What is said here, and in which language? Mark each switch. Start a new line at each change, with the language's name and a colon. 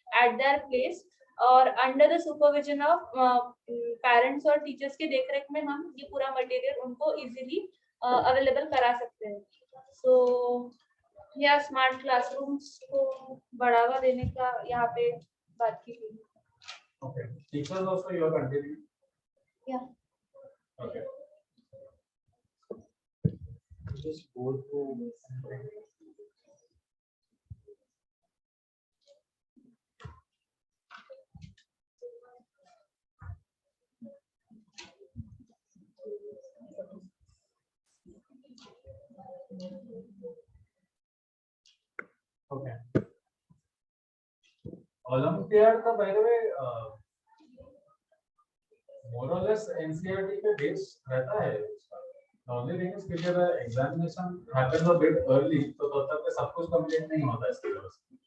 Hindi: at their place और
English: under the supervision of parents
Hindi: और teachers के देखरेख में हम ये पूरा material उनको
English: easily available
Hindi: करा सकते हैं. So या स्मार्ट क्लासरूम्स को बढ़ावा देने का यहाँ पे बात की गई.
English: Okay. Teachers also you are continuing. Yeah. Okay. Just go to. Okay. Olympiad का by the way more or less NCERT पे base रहता है. The only thing is
Hindi: कि जब examination
English: happens a bit early
Hindi: तो तब तक सब कुछ complete नहीं होता इसकी वजह से.